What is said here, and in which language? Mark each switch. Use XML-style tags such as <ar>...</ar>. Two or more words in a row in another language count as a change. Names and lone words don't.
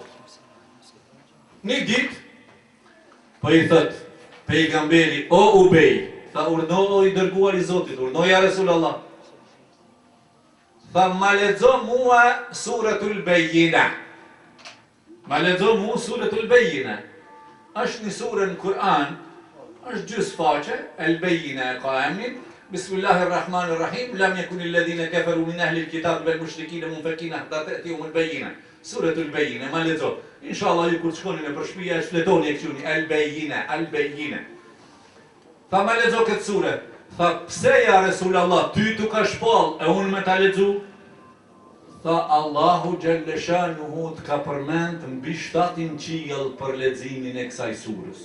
<sq>Një ditë, po i thët pejgamberi, o Ubej, tha urdhno i dërguar i Zotit, urdhno</sq> <ar>يا رسول الله.</ar> <sq>Tha ma lexo mua suratul Bejjina. Ma lexo mua suratul Bejjina. Është një surë në Kur'an, është gjysë faqe, el Bejjina e ka emnin,</sq> <ar>بسم الله الرحمن الرحيم لم يكن الذين كفروا من أهل الكتاب والمشركين منفكين حتى تأتيهم البينة.</ar> <sq>Suratul Bejjina, ma lexo. Inshallah ju kur shkoni në përshpia e shfletoni e këquni, el Bejjina, el Bejjina. Tha ma lexo këtë sure. Tha, pse</sq> <ar>يا رسول الله,</ar> <sq>ty tu ka shpall, e unë me ta lexu? Tha, Allahu Gjellëshanuhu të ka përmend mbi 7 qiell për leximin e kësaj surës.</sq>